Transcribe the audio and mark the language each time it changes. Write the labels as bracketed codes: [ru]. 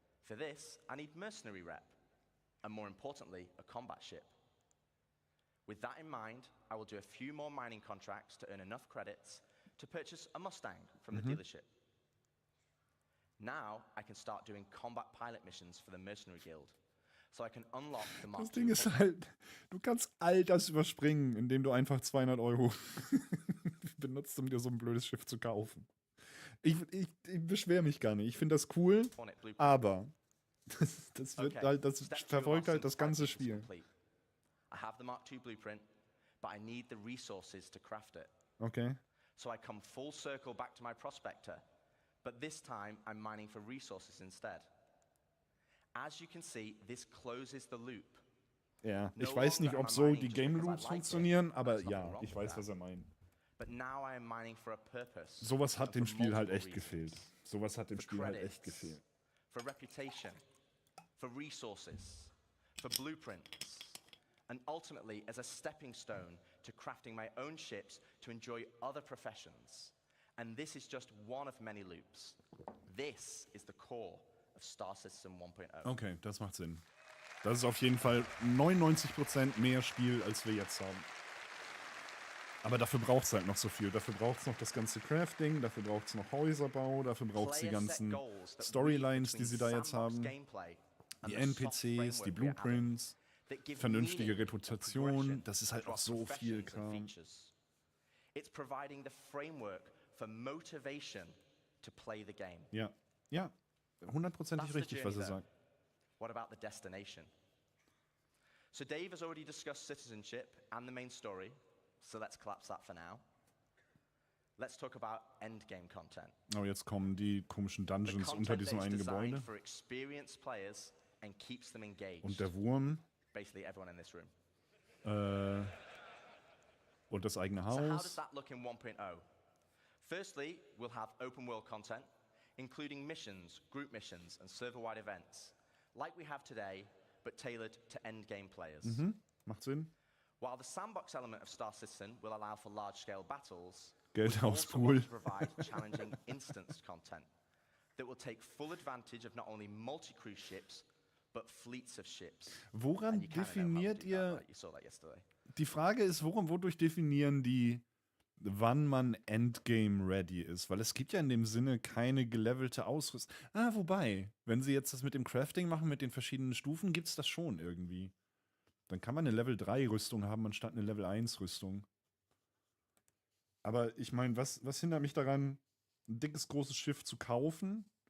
[en] For this, I need mercenary rep, and more importantly, a combat ship. With that in mind, I will do a few more mining contracts to earn enough credits to purchase a Mustang from the dealership. Now I can start doing combat pilot missions for the Mercenary Guild, so I can unlock the Mark II. [de] Das Ding ist halt, du kannst all das überspringen, indem du einfach 200 € benutzt, um dir so ein blödes Schiff zu kaufen. Ich beschwere mich gar nicht. Ich finde das cool, aber das wird halt, das verfolgt halt das ganze Spiel. [en] I have the Mark II blueprint, but I need the resources to craft it. Okay. So I come full circle back to my prospector, but this time I'm mining for resources instead. As you can see, this closes the loop. [de] Ja, ich weiß nicht, ob so die Game Loops funktionieren, aber ja, ich weiß, was er meint. [en] But now I am mining for a purpose. [de] Sowas hat dem Spiel halt echt gefehlt. Sowas hat dem Spiel halt echt gefehlt. [en] For reputation, for resources, for blueprints, and ultimately as a stepping stone to crafting my own ships to enjoy other professions. And this is just one of many loops. This is the core of Star Citizen 1.0. [de] Okay, das macht Sinn. Das ist auf jeden Fall 99% mehr Spiel, als wir jetzt haben. Aber dafür braucht es halt noch so viel. Dafür braucht es noch das ganze Crafting, dafür braucht es noch Häuserbau, dafür braucht es die ganzen Storylines, die sie da jetzt haben. Die NPCs, die Blueprints, vernünftige Reputation. Das ist halt auch so viel Kram. [en] It's providing the framework for motivation to play the game. [de] Ja, ja, 100%ig richtig, was er sagt. [en] What about the destination? So Dave has already discussed citizenship and the main story, so let's collapse that for now. Let's talk about endgame content. [de] Oh, jetzt kommen die komischen Dungeons unter diesem einen Gebäude. [en] For experienced players and keeps them engaged. [de] Und der Wurm. [en] Basically everyone in this room. [de] Und das eigene Haus. [en] So how does that look in 1.0? Firstly, we'll have open world content, including missions, group missions, and server-wide events, like we have today, but tailored to endgame players. [de] Macht Sinn. [en] While the sandbox element of Star Citizen will allow for large-scale battles, [de] Geld aufs also Pool. [en] to provide challenging instance content that will take full advantage of not only multi-crew ships, but fleets of ships. [de] Woran definiert ihr? Die Frage ist, wodurch definieren die, wann man Endgame ready ist? Weil es gibt ja in dem Sinne keine gelevelte Ausrüstung. Wobei, wenn sie jetzt das mit dem Crafting machen, mit den verschiedenen Stufen, gibt es das schon irgendwie. Dann kann man eine Level 3 Rüstung haben, anstatt eine Level 1 Rüstung. Aber ich meine, was hindert mich daran, ein dickes, großes Schiff zu kaufen?